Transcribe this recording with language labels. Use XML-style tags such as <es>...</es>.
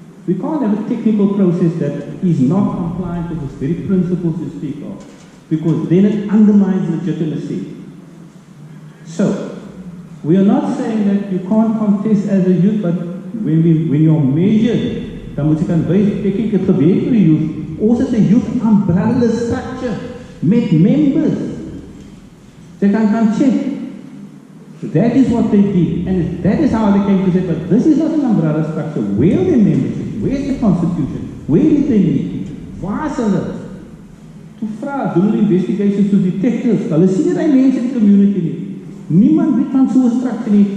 <en>We can't have a technical process that is not compliant with the very principles you speak of, because then it undermines legitimacy. So, we are not saying that you can't contest as a youth, but when you're measured</en> <af>dan moet jy kan wys, ek het gewerk vir die youth, ons is 'n youth umbrella structure, met members.</af> <en>They can check. That is what they did, and that is how they came to say, but this is not an umbrella structure. Where are their membership? Where is the constitution? Where did they meet?</en> <af>Waar is hulle? To vra, doen hulle investigations to detectives. Hulle sien nie die mense in die community nie. Niemand weet van so'n structure nie.</af>